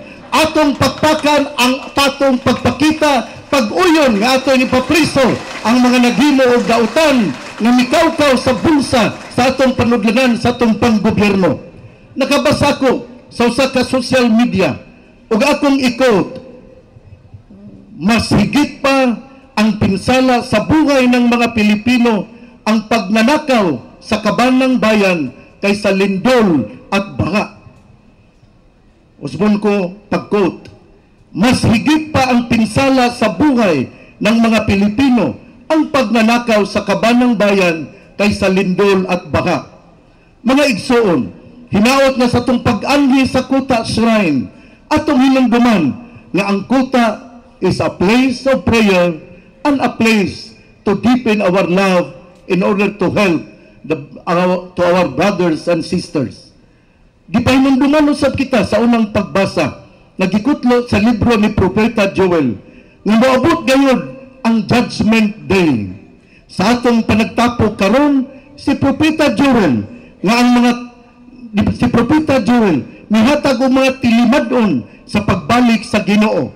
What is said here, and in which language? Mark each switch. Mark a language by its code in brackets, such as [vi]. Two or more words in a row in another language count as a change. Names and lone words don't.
[ceb] Atong pagpakan ang tatong pagpakita pag-uyon nga atong ipapriso ang mga naghimo og dautan nga mikawkaw sa bulsa sa atong panudlanan sa atong panggobyerno. Nakabasa ko sa usa ka social media ug akong i-quote, [tl] mas higit pa ang pinsala sa buhay ng mga Pilipino ang pagnanakaw sa kaban ng bayan kaysa lindol at baha. [ceb] Usbon ko pag-quote, [tl] mas higit pa ang pinsala sa buhay ng mga Pilipino ang pagnanakaw sa kaban ng bayan kaysa lindol at baha. [ceb] Mga igsoon, hinaot na sa itong pag-anhi sa Kuta Shrine, atong hinungduman nga ang Kuta [en] is a place of prayer and a place to deepen our love in order to help to our brothers and sisters. [ceb] Gipahinungduman usab kita sa unang pagbasa, nagikutlo sa libro ni Propeta Joel, nga moabot gayud ang [en] Judgment Day. [ceb] Sa atong panagtapo karon, si Propeta Joel, si Propeta Joel, mihatag og mga tilimadon sa pagbalik sa Ginoo.